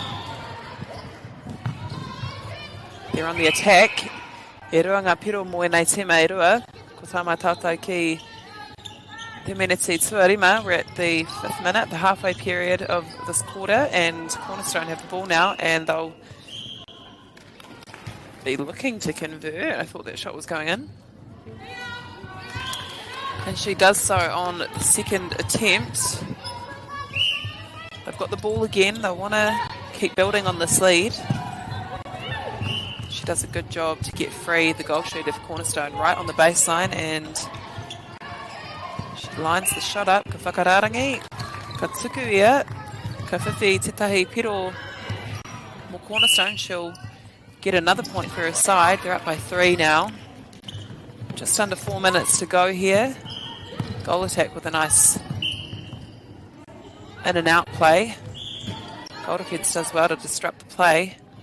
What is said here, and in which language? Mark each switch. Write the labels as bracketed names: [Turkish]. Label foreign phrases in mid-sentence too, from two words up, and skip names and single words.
[English] They're on the attack. [Māori] E rua ngā piro mo e nei tima e rua. Ko tāma tātou ki te miniti tuarima. [English] We're at the 5th minute, the halfway period of this quarter, and Cornerstone have the ball now, and they'll be looking to convert. I thought that shot was going in. And she does so on the second attempt. They've got the ball again. They want to keep building on this lead. She does a good job to get free the goal shooter for Cornerstone right on the baseline, and she lines the shot up. [Māori] Ka whakararangi, ka tuku ia, ka whiwhi tetahi piro mo Cornerstone. [English] She'll get another point for her side. They're up by 3 now. Just under 4 minutes to go here. Goal attack with a nice in and out play. Goal defence does well to disrupt the play.